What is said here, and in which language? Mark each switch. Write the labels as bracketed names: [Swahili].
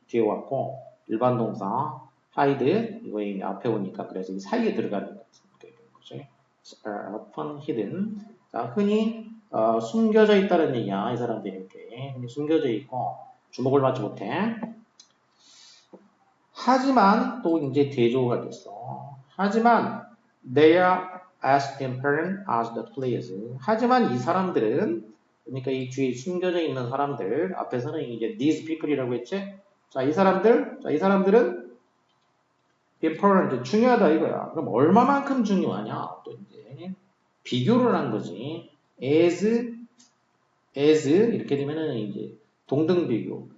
[Korean] 뒤에 왔고 일반 동사 hide 이거 이미 앞에 오니까 그래서 이 사이에 들어가는 거지. often hidden 자, 흔히 숨겨져 있다는 얘기야. 이 사람들이 이렇게 흔히 숨겨져 있고 주목을 받지 못해. 하지만 또 이제 대조가 됐어. 하지만 [English] they are as important as the players. [Korean] 하지만 이 사람들은 그러니까 이 뒤에 숨겨져 있는 사람들 앞에서는 이제 [English] these people [Korean] 이라고 했지. 자, 이 사람들은 important 중요하다 이거야. 그럼 얼마만큼 중요하냐? 또 이제 비교를 한 거지. as 이렇게 되면은 이제 동등 비교.